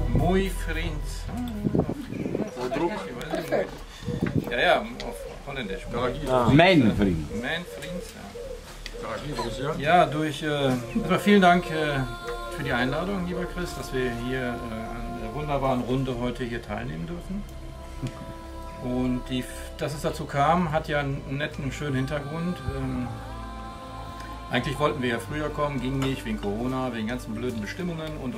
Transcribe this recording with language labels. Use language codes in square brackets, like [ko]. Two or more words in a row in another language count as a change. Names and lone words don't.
[nl] Mooi vriend. Ja, ja, [de] auf Holländisch. [nl] Mijn vriend. [de] Mein Vriend, ja. Ja, erstmal vielen Dank für die Einladung, lieber Chris, dass wir hier an der wunderbaren Runde heute hier teilnehmen dürfen. Und dass es dazu kam, hat ja einen netten, schönen Hintergrund. Eigentlich wollten wir ja früher kommen, ging nicht, wegen Corona, wegen ganzen blöden Bestimmungen und.